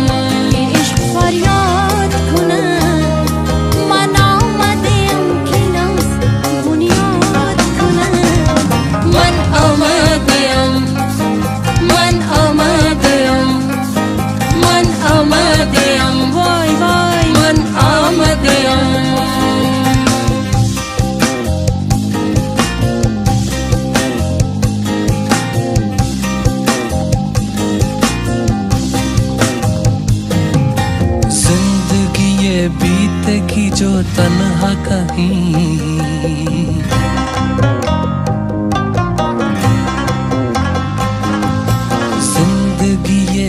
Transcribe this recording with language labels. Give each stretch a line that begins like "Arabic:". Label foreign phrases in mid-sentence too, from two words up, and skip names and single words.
Persian: عشق فریاد کنم من آمدیم که ناز بنیاد کنم من آمدیم من آمدیم من آمدیم وای وای من آمدیم.
Hindi: जिंदगी ये बीतेगी जो तन्हा कहीं, जिंदगी ये